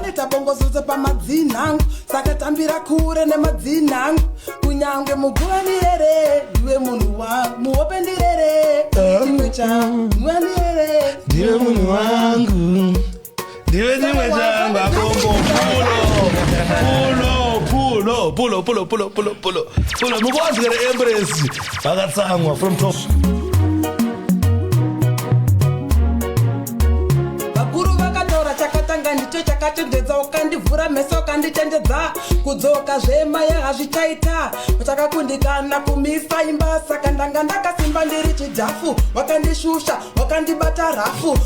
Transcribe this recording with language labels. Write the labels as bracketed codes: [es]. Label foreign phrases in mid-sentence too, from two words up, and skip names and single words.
[sn] Pane tabongozozo pamadzina angu. Saka tambira kure nemadzina angu. Kunyange muguvani rere, ndiwe munhu wa-, muhope ndirere. Uh-huh. Chimwe changu, muwani rere. Ndiwe munhu wangu. Ndiwe chimwe changu, abongo. Pulo. Pulo, pulo, pulo, pulo, pulo, pulo. Pulo, mukuwanzi here Embrace. Vakatsamwa [en] from top. [sn] Vakuru vakataura chakatanga ndicho chakatendedza, ukandivhura meso ukanditendedza. Kudzoka zvema yehazvichaita. Chakakundikana kumisa imba, saka ndanga ndakasimba ndiri chidhafu. Wakandishusha, wakandibata rafu.